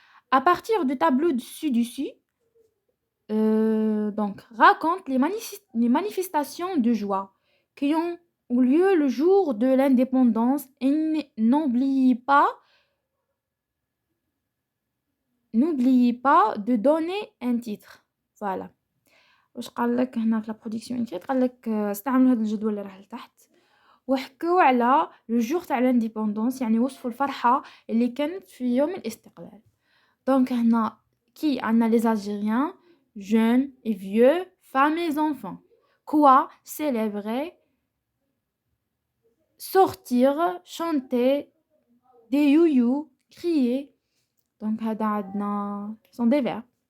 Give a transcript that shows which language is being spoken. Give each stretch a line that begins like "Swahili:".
French: À partir du tableau dessus, donc, raconte les manifestations de joie qui ont eu lieu le jour de l'indépendance et n'oubliez pas de donner un titre. Voilà.
Arabic: واش قال لك هنا في لا برودكسيون انكريت قال لك استعملوا هذا الجدول اللي راه لتحت وحكوا على لو جور تاع الانديبوندونس يعني وصفوا الفرحه اللي كانت في يوم الاستقلال. دونك هنا كي عندنا لي الجيريان jeunes et vieux, femmes et enfants.
French: Quoi célébrer, sortir, chanter, des youyou, crier. Donc هذا عندنا sont des verbes.